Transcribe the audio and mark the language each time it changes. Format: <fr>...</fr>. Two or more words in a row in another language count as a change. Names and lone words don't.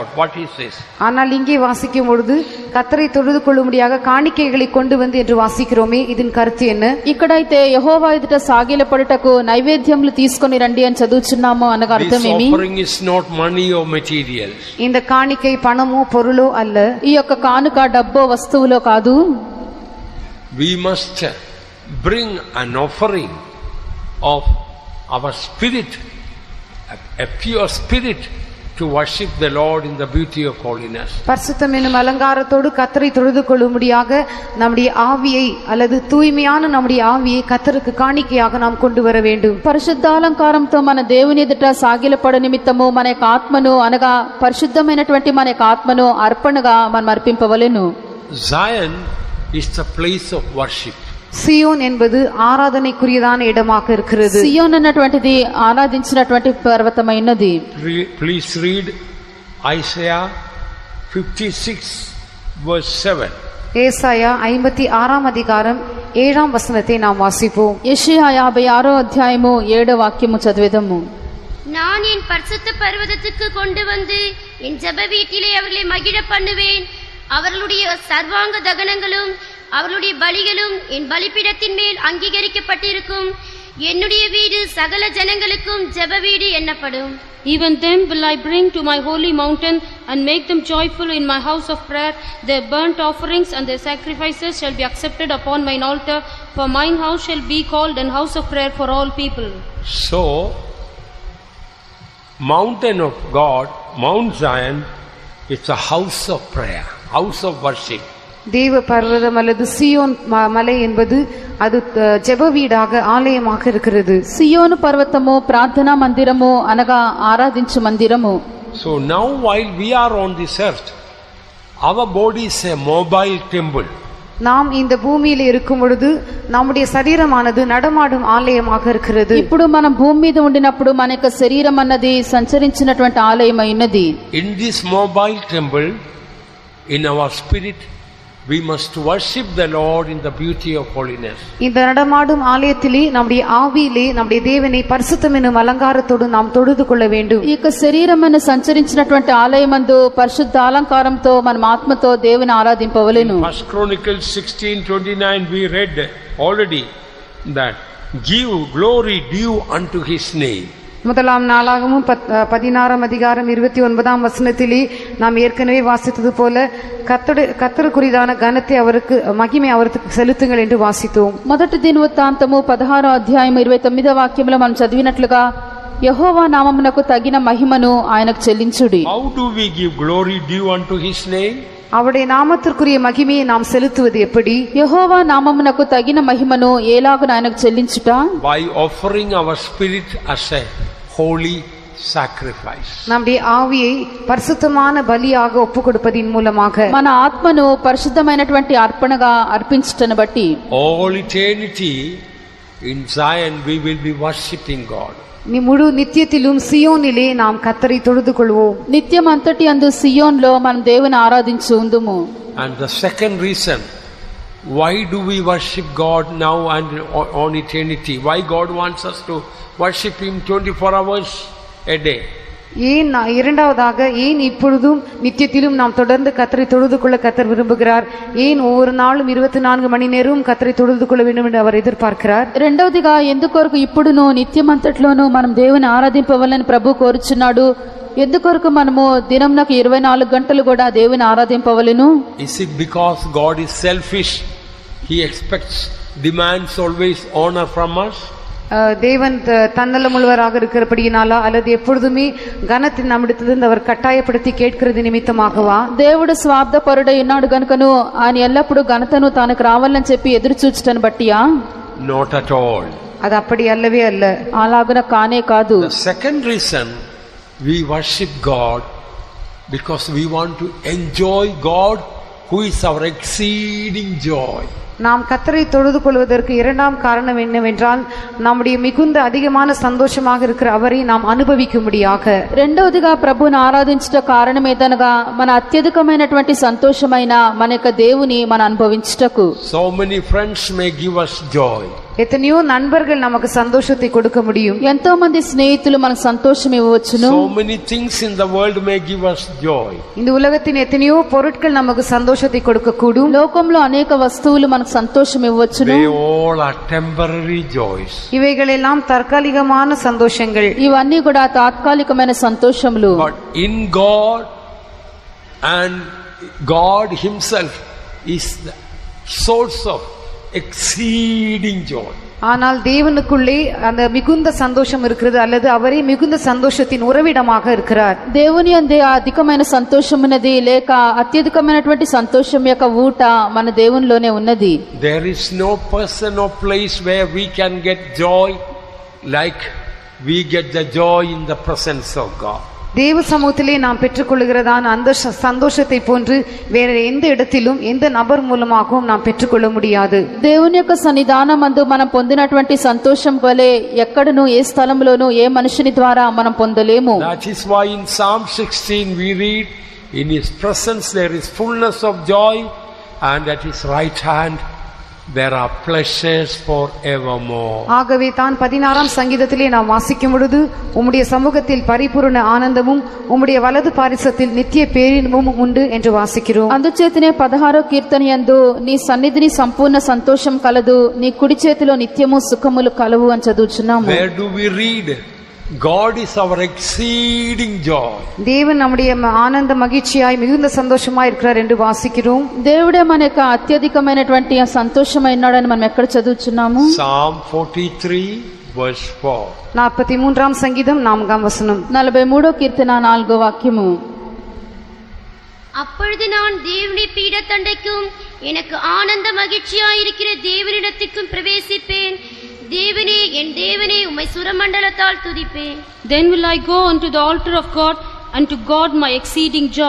<en>What is this?</en> <ta>ஆனால் இங்கே வாசிக்கும் பொழுது கர்த்தரை தொழுது கொள்ளும்படியாக காணிக்கைகளை கொண்டு வந்து என்று வாசிக்கிறோமே, இதன் கருத்து என்ன?</ta> <te>ఇక్కడైతే యెహోవా ఎదుట సాగిలపడుటకు నైవేద్యములు తీసుకొని రండి అని చదువుచున్నాము అనగా</te> <en>This offering is not money or materials.</en> <ta>இந்த காணிக்கை பணமோ பொருளோ அல்ல.</ta> <te>ఈ యొక్క కానుక డబ్బో వస్తువులో కాదు.</te> <en>We must bring an offering of our spirit, a pure spirit, to worship the Lord in the beauty of holiness.</en> <ta>பரிசுத்தம் என்னும் அலங்காரத்தோடு கர்த்தரை தொழுது கொள்ளும்படியாக நம்முடைய ஆவியை அல்லது தூய்மையான நம்முடைய ஆவியை கர்த்தருக்கு காணிக்கையாக நாம் கொண்டு வர வேண்டும்.</ta> <te>పరిశుద్ధాలంకారంతో మన దేవుని ఎదుట సాగిలపడ నిమిత్తము మన యొక్క ఆత్మను అనగా పరిశుద్ధమైనటువంటి మన యొక్క ఆత్మను అర్పణగా మనం అర్పింపవలెను.</te> <en>Zion is the place of worship.</en> <ta>சியோன் என்பது ஆராதனைக்குரியதான இடமாக இருக்கிறது.</ta> <te>సియోన్ అన్నటువంటిది ఆరాధించినటువంటి పర్వతమైనది.</te> <en>Please read Isaiah 56:7.</en> <ta>ஏசாயா 56ஆம் அதிகாரம் 7ஆம் வசனத்தை நாம் வாசிப்போம்.</ta> <te>యెషయా 56వ అధ్యాయము 7వ వాక్యము చదివేదము.</te> <ta>நான் என் பரிசுத்த பர்வதத்துக்கு கொண்டு வந்து என் ஜெப வீட்டிலே அவர்களை மகிழ பண்ணுவேன். அவர்களுடைய சர்வாங்க தகனங்களும் அவர்களுடைய பலிகளும் என் பலிபீடத்தின் மேல் அங்கீகரிக்கப்பட்டிருக்கும். என்னுடைய வீடு சகல ஜனங்களுக்கும் ஜெப வீடு எண்ணப்படும்.</ta> <en>Even them will I bring to my holy mountain and make them joyful in my house of prayer. Their burnt offerings and their sacrifices shall be accepted upon mine altar, for mine house shall be called an house of prayer for all people. So, mountain of God, Mount Zion, it's a house of prayer, house of worship.</en> <ta>தேவ பர்வதம் அல்லது சியோன் மலை என்பது அது ஜெப வீடாக ஆலயமாக இருக்கிறது.</ta> <te>సియోను పర్వతము ప్రార్థనా మందిరము అనగా ఆరాధించు మందిరము.</te> <en>So now while we are on this earth, our body is a mobile temple.</en> <ta>நாம் இந்த பூமியில இருக்கும் பொழுது நம்முடைய சரீரமானது நடமாடும் ஆலயமாக இருக்கிறது.</ta> <te>ఇప్పుడు మనం భూమి మీద ఉండినప్పుడు మన యొక్క శరీరం అన్నది సంచరించినటువంటి ఆలయం అయినది.</te> <en>In this mobile temple, in our spirit, we must worship the Lord in the beauty of holiness.</en> <ta>இந்த நடமாடும் ஆலயத்திலே நம்முடைய ஆவியிலே நம்முடைய தேவனை பரிசுத்தம் என்னும் அலங்காரத்தோடு நாம் தொழுது கொள்ள வேண்டும்.</ta> <te>ఈ యొక్క శరీరమును సంచరించినటువంటి ఆలయమందు పరిశుద్ధ అలంకారంతో మనం ఆత్మతో దేవుని ఆరాధింపవలెను.</te> <en>First Chronicles 16:29 we read already that give glory due unto his name.</en> <ta>முதலாம் நாளாகமும் 16ஆம் அதிகாரம் 29ஆம் வசனத்திலே நாம் ஏற்கனவே வாசித்தது போல கர்த்தருக்குரியதான கனத்தை அவருக்கு மகிமை அவருக்கு செலுத்துங்கள் என்று வாசித்தோம்.</ta> <te>మొదటి దినవృత్తాంతము 16వ అధ్యాయం 29వ వాక్యంలో మనం చదివినట్లుగా యెహోవా నామమునకు తగిన మహిమను ఆయనకు చెల్లించుడి.</te> <en>How do we give glory due unto his name?</en> <ta>அவருடைய நாமத்திற்குரிய மகிமையை நாம் செலுத்துவது எப்படி?</ta> <te>యెహోవా నామమునకు తగిన మహిమను ఎలాగున ఆయనకు చెల్లించుట?</te> <en>By offering our spirit as a holy sacrifice.</en> <ta>நம்முடைய ஆவியை பரிசுத்தமான பலியாக ஒப்பு கொடுப்பதின் மூலமாக</ta> <te>మన ఆత్మను పరిశుద్ధమైనటువంటి అర్పణగా అర్పించుటను బట్టి</te> <en>All eternity in Zion we will be worshiping God.</en> <ta>முழு நித்தியத்திலும் சியோனிலே நாம் கர்த்தரை தொழுது கொள்வோம்.</ta> <te>నిత్యం అంతటి అందు సియోన్లో మనం దేవుని ఆరాధించుందుము.</te> <en>And the second reason why do we worship God now and on eternity? Why God wants us to worship Him 24 hours a day?</en> <ta>ஏன் இரண்டாவதாக ஏன் இப்பொழுதும் நித்தியத்திலும் நாம் தொடர்ந்து கர்த்தரை தொழுது கொள்ள கர்த்தர் விரும்புகிறார்? ஏன் ஒவ்வொரு நாளும் 24 மணி நேரமும் கர்த்தரை தொழுது கொள்ள வேண்டும் என்று அவர் ఎదుర్పార్కరార్?</ta> <te>రెండవదిగా ఎందుకొరకు ఇప్పుడును నిత్యమంతట్లోనూ మనం దేవుని ఆరాధింపవాలని ప్రభు కోరుచున్నాడు. ఎందుకొరకు మనము దినంనకు 24 గంటలు కూడా దేవుని ఆరాధింపవలెను?</te> <en>Is it because God is selfish? He expects, demands always honor from us?</en> <ta>தேவன் தன்னலமுள்ளவராக இருக்கிறபடியினாலா அல்லது எப்பொழுதுமே கனத்தை நம்மிடத்திலிருந்து அவர் கட்டாயப்படுத்தி கேட்கிறது நிமித்தமாகவா?</ta> <te>దేవుడు స్వార్థపరుడై ఉన్నాడు గనుకను ఆయన ఎల్లప్పుడూ ఘనతను తనకు రావాలని చెప్పి ఎదురు చూచటను బట్టియా?</te> <en>Not at all.</en> <ta>அது அப்படி அல்லவே அல்ல.</ta> <te>అలాగన కానే కాదు.</te> <en>The second reason we worship God because we want to enjoy God who is our exceeding joy.</en> <ta>நாம் கர்த்தரை தொழுது கொள்வதற்கு இரண்டாம் காரணம் என்னவென்றால் நம்முடைய மிகுந்த அதிகமான சந்தோஷமாக இருக்கிற அவரை நாம் அனுபவிக்கும்படியாக.</ta> <te>రెండవదిగా ప్రభువును ఆరాధించట కారణం ఏదనగా మన అత్యధికమైనటువంటి సంతోషమైన మన యొక్క దేవుని మనం అనుభవించుటకు.</te> <en>So many friends may give us joy.</en> <ta>எத்தனையோ நண்பர்கள் நமக்கு சந்தோஷத்தை கொடுக்க முடியும்.</ta> <te>ఎంతో మంది స్నేహితులు మనకు సంతోషం ఇవ్వవచ్చును.</te> <en>So many things in the world may give us joy.</en> <ta>இந்த உலகத்தின் எத்தனையோ பொருட்கள் நமக்கு சந்தோஷத்தை கொடுக்க கூடும்.</ta> <te>లోకంలో అనేక వస్తువులు మనకు సంతోషం ఇవ్వవచ్చును.</te> <en>They all are temporary joys.</en> <ta>இவைகளெல்லாம் தற்காலிகமான சந்தோஷங்கள்.</ta> <te>ఇవన్నీ కూడా తాత్కాలికమైన సంతోషములు.</te> <en>But in God and God Himself is the source of exceeding joy.</en> <ta>ஆனால் தேவனுக்குள்ளே அந்த மிகுந்த சந்தோஷம் இருக்கிறது அல்லது அவரே மிகுந்த சந்தோஷத்தின் உறவிடமாக இருக்கிறார்.</ta> <te>దేవుని యందే అధికమైన సంతోషం ఉన్నది లేక అత్యధికమైనటువంటి సంతోషం యొక్క ఊట మన దేవునిలోనే ఉన్నది.</te> <en>There is no person or place where we can get joy like we get the joy in the presence of God.</en> <ta>தேவ சமூகத்திலே நாம் பெற்றுக்கொள்கிறதான அந்த சந்தோஷத்தை போன்று வேற எந்த இடத்திலும் எந்த நபர் மூலமாகவும் நாம் பெற்றுக்கொள்ள முடியாது.</ta> <te>దేవుని యొక్క సన్నిధానమందు మనం పొందినటువంటి సంతోషం వలె ఎక్కడను ఏ స్థలంలోనూ ఏ మనుషుని ద్వారా మనం పొందలేము.</te> <en>That is why in Psalm 16 we read, in His presence there is fullness of joy and at His right hand there are pleasures forevermore.</en> <ta>ஆகவே தான் 16ஆம் சங்கீதத்திலே நாம் வாசிக்கும் பொழுது உம்முடைய சமூகத்தில் பரிபூரண ஆனந்தமும் உம்முடைய வலது பாரிசத்தில் நித்திய பேரின்பமும் உண்டு என்று வாசிக்கிறோம்.</ta> <te>అందుచేతనే 16వ కీర్తన యందు నీ సన్నిధిని సంపూర్ణ సంతోషం కలదు, నీ కుడి చేతిలో నిత్యము సుఖములు కలవు అని చదువుచున్నాము.</te> <en>Where do we read? God is our exceeding joy.</en> <ta>தேவன் நம்முடைய ஆனந்த மகிழ்ச்சியாய் மிகுந்த சந்தோஷமாய் இருக்கிறார் என்று வாசிக்கிறோம்.</ta> <te>దేవుడే మన యొక్క అత్యధికమైనటువంటి సంతోషమైనాడని మనం ఎక్కడ చదువుచున్నాము?</te> <en>Psalm 43 verse 4.</en> <ta>43ஆம் சங்கீதம் 4ஆம் வசனம்.</ta> <te>43వ కీర్తన 4వ వాక్యము.</te> <ta>அப்பொழுது நான் தேவனுடைய பீடத்தண்டைக்கும் எனக்கு ஆனந்த மகிழ்ச்சியாயிருக்கிற தேவனிடத்துக்கும் பிரவேசிப்பேன். தேவனே என் தேவனே உம்மை சுரமண்டலத்தால் துதிப்பேன்.</ta> <en>Then will I go unto the altar of God, and to God my exceeding joy.</en>